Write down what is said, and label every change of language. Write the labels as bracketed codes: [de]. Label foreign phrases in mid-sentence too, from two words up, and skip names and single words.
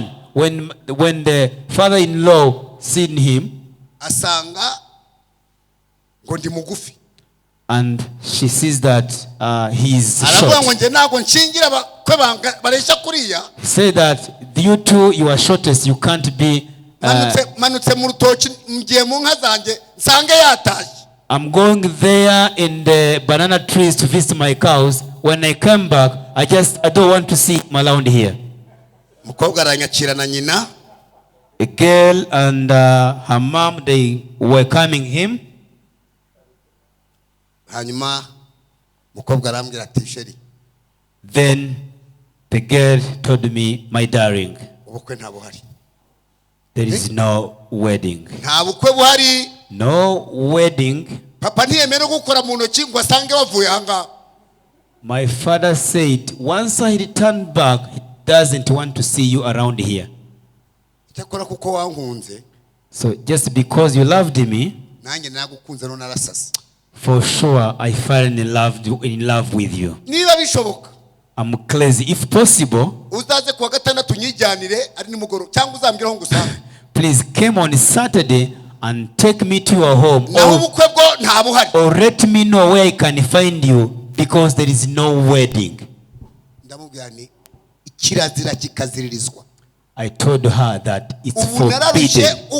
[en] When the father-in-law seen him, and she sees that he is short. Say that due to your shortness, you can't be. [rw] Manutse mu rutoki ngiye mu nka zanjye nsange yatashye. [en] I'm going there in the banana trees to visit my cows. When I come back, I don't want to see him around here. [rw] Mukobwa aranyakira na nyina. [en] A girl and her mom, they were welcoming him. [rw] Hanyuma mukobwa arambwira ati sheri. [en] Then the girl told me, my darling, [rw] ubukwe nta buhari. [en] There is no wedding. [rw] Nta bukwe buhari. [en] No wedding. [rw] Papa ntiyemera gukora mu ntoki ngo asange wavuye hanga. [en] My father said, once I return back, he doesn't want to see you around here. [rw] Cyakora kuko wankunze. [en] So just because you loved me, [rw] nanjye nagukunze no narasase. [en] For sure I fell in love with you. [rw] Niba bishoboka. [en] I'm crazy. If possible, [rw] uzaze kuwa gatandatu nyijyanire ari nimugoro cyangwa uzambwira ho ngusanga. [en] Please come on Saturday and take me to your home. Or let me know where I can find you, because there is no wedding. I told her that it's forbidden.